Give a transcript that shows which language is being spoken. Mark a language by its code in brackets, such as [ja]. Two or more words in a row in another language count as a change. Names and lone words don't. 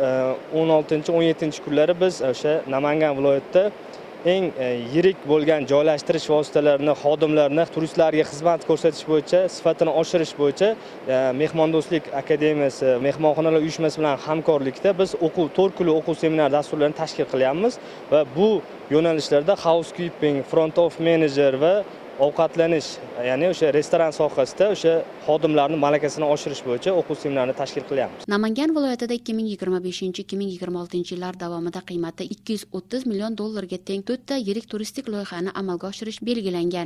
[uz] 16, 17 kunlari biz o'sha Namangan viloyatida eng yirik bo'lgan joylashtirish vositalarini, xodimlarni turistlarga xizmat ko'rsatish bo'yicha, sifatini oshirish bo'yicha Mehmondo'stlik akademiyasi, mehmonxonalar uyushmasi bilan hamkorlikda biz 4 kunlik o'quv seminar dasturlarini tashkil qilyapmiz va bu yo'nalishlarda housekeeping, [en] front of manager [uz] va ovqatlanish, ya'ni o'sha restoran sohasida o'sha xodimlarning malakasini oshirish bo'yicha o'quv seminarni tashkil qilyapmiz. Namangan viloyatida 2025-2026 yillar davomida qiymati 230 million dollarga teng 4 ta yirik turistik loyihani amalga oshirish belgilangan.